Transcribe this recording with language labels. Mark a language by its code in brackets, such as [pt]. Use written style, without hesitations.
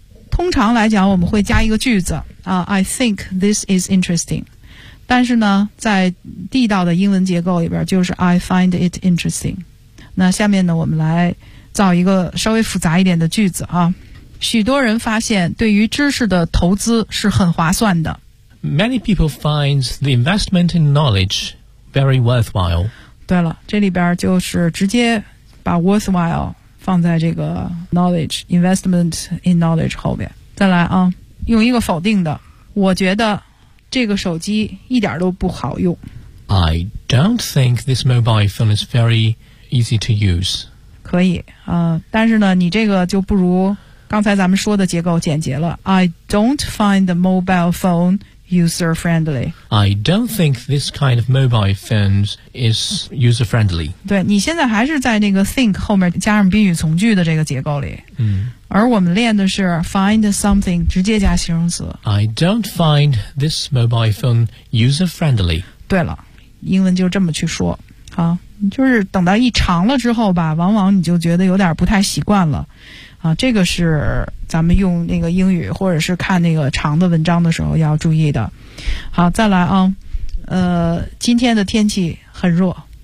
[zh] 通常来讲我们会加一个句子啊， [en] I think this is interesting， [zh] 但是呢在地道的英文结构里边就是 [en] I find it interesting。 [zh] 那下面呢我们来造一个稍微复杂一点的句子啊。许多人发现对于知识的投资是很划算的。 [en] Many people find the investment in knowledge very worthwhile。 [zh] 对了，这里边就是直接把 worthwhile 放在这个 knowledge， [en] investment in knowledge [zh] 后面。再来啊，用一个否定的，我觉得这个手机一点都不好用。 [en] I don't think this mobile phone is veryeasy to use， [zh] 可以但是呢你这个就不如刚才咱们说的结构简洁了。 [en] I don't find the mobile phone user friendly。 I don't think this kind of mobile phones is user friendly。 [zh] 对，你现在还是在那个 think 后面加上宾语从句的这个结构里，而我们练的是 find something 直接加形容词。 [en] I don't find this mobile phone user friendly。 [zh] 对了，英文就这么去说。好，就是等到一长了之后吧，往往你就觉得有点不太习惯了，这个是咱们用那个英语或者是看那个长的文章的时候要注意的。好，再来啊，今天的天气很热。